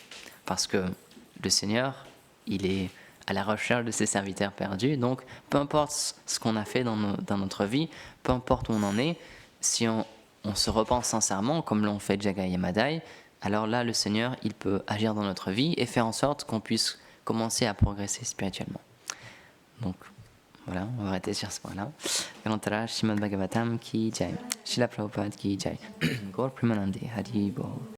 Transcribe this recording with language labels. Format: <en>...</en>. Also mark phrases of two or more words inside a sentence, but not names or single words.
<fr>Parce que le Seigneur, il est à la recherche de ses serviteurs perdus, donc peu importe ce qu'on a fait dans notre vie, peu importe où on en est, si on se repent sincèrement, comme l'ont fait Jagai et Madai, alors là, le Seigneur, il peut agir dans notre vie et faire en sorte qu'on puisse commencer à progresser spirituellement. Donc, voilà, on va arrêter sur ce point-là.</fr> <bn>গ্রন্থর শ্রীমদ্ভাগবতম্ কি জয়। শ্রীল প্রভুপাদ কি জয়. গৌর প্রেমানন্দে হরি বোল.</bn>